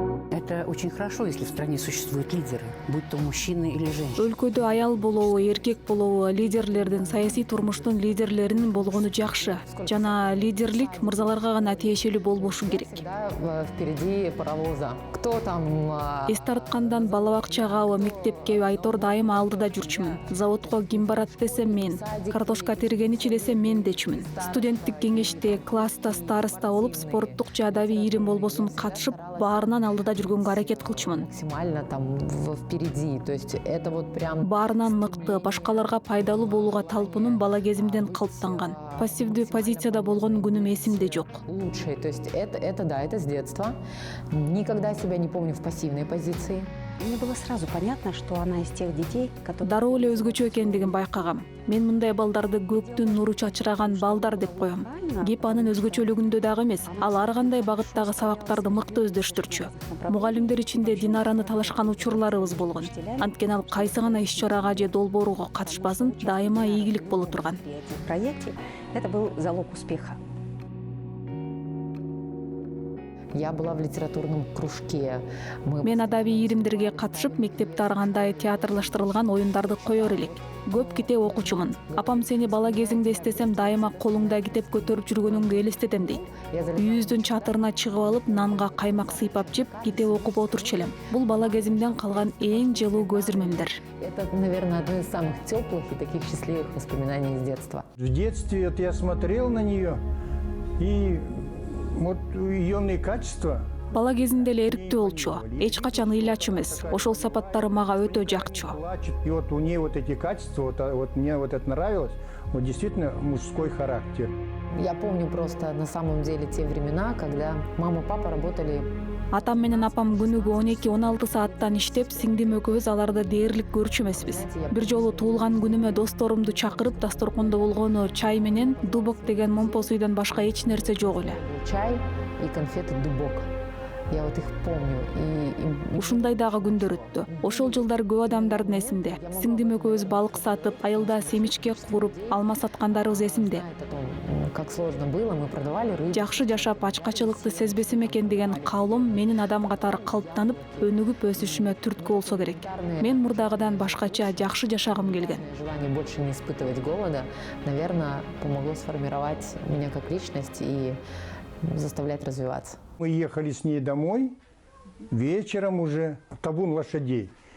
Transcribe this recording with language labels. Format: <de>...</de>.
<ru>Это очень хорошо, если в стране существуют лидеры, будь то мужчины или женщины.</ru> <ky>Өлкөдө аял болобу, эркек болобу, лидерлердин, саясий турмуштун лидерлеринин болгону жакшы. Жана лидерлик мырзаларга гана тиешелүү болбошу керек.</ky> <ru>Впереди паровоза. Кто там?</ru> <ky>Эс тарткандан бала бакчагабы, мектепкеби айтор дайыма алдыда жүрчүмүн. Заводко ким барат десем мен, картошка тергеничи десем мен дечүмүн. Студенттик кеңеште, класста староста болуп, спорттук же адабий ирим болбосун катышып, баарынан алдыда жүргөнгө аракет кылчумун.</ky> <ru>Максимально там впереди, то есть это вот прям...</ru> <ky>Баарынан мыкты, башкаларга пайдалуу болууга талпунум бала кезимден калыптанган. Пассивдүү позицияда болгон күнүм эсимде жок.</ky> <ru>Лучшее, то есть это да, это с детства. Никогда себя не помню в пассивной позиции. Мне было сразу понятно, что она из тех детей, которые...</ru> <ky>Дароо эле өзгөчө экендигин байкагам. Мен мындай балдарды көктүн нуру чачыраган балдар деп коем. Кеп анын өзгөчөлүгүндө дагы эмес, ал ар кандай багыттагы сабактарды мыкты өздөштүрчү. Мугалимдер ичинде Динараны талашкан учурларыбыз болгон. Анткени ал кайсы гана иш-чарага же долбооруга катышпасын, дайыма ийгилик боло турган.</ky> <ru>В проекте это был залог успеха. Я была в литературном кружке.</ru> <ky>Мен адабий иримдерге катышып, мектепте ар кандай театрлаштырылган оюндарды коёр элек. Көп китеп окучумун. Апам сени бала кезиңде эстесем, дайыма колуңда китеп көтөрүп жүргөнүңдү элестетем дейт. Үйүздүн чатырына чыгып алып, нанга каймак сыйпап жеп, китеп окуп отурчу элем. Бул бала кезимден калган эң жылуу көз ирмемдер.</ky> <ru>Это, наверное, одно из самых теплых и таких счастливых воспоминаний из детства. В детстве я смотрел на нее, и вот ее качества.</ru> <ky>Бала кезинде эле эрктүү болчу, эч качан ыйлачу эмес. Ошол сапаттары мага өтө жакчу.</ky> <ru>И вот у нее вот эти качества, вот мне вот это нравилось, вот действительно мужской характер. Я помню просто на самом деле те времена, когда мама и папа работали.</ru> <ky>Атам менен апам күнүгө 12-16 сааттан иштеп, сиңдим экөөбүз аларды дээрлик көрчү эмеспиз. Бир жолу туулган күнүмө досторумду чакырып, дасторкондо болгону чай менен дубок деген момпос үйдөн башка эч нерсе жок эле.</ky> <ru>Чай и конфеты дубок. Я вот их помню.</ru> <ky>Ушундай дагы күндөр өттү. Ошол жылдар көп адамдардын эсинде. Сиңдим экөөбүз балык сатып, айылда семичке куруп, алма саткандарыбыз эсимде.</ky> <ru>Как сложно было, мы продавали рыбу.</ru> <ky>Жакшы жашап, ачкачылыкты сезбесем экен деген каалоом менин адам катары калыптанып, өнүгүп өсүшүмө түрткү болсо керек. Мен мурдагыдан башкача жакшы жашагым келген.</ky> <ru>Желание больше не испытывать голода, наверное, помогло сформировать меня как личность и заставлять развиваться. Мы ехали с ней домой, вечером уже, табун лошадей.</ru>